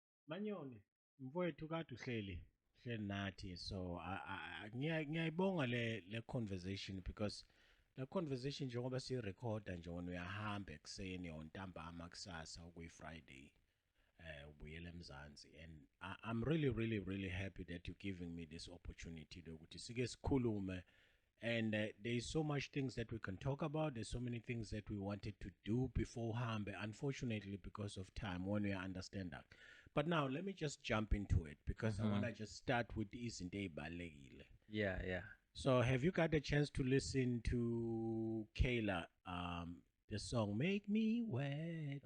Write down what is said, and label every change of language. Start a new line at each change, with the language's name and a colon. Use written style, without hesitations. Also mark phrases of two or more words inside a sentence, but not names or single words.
Zulu: Manyoni, mfowethu kade uhleli nathi so ngiyayibonga le conversation because le conversation njengoba siyirekhoda nje wona uyahamba ekuseni or ntambama kusasa okuyi-Friday ubuyela eMzansi
English: and I'm really happy that you're giving me this opportunity
Zulu: lokuthi sike sikhulume
English: and there's so much things that we can talk about. There's so many things that we wanted to do before Hambe, unfortunately because of time when we understand that. But now let me just jump into it because I want to just start with Izinto Ballegile. Yeah. So have you got a chance to listen to Kayla the song Make Me Wet?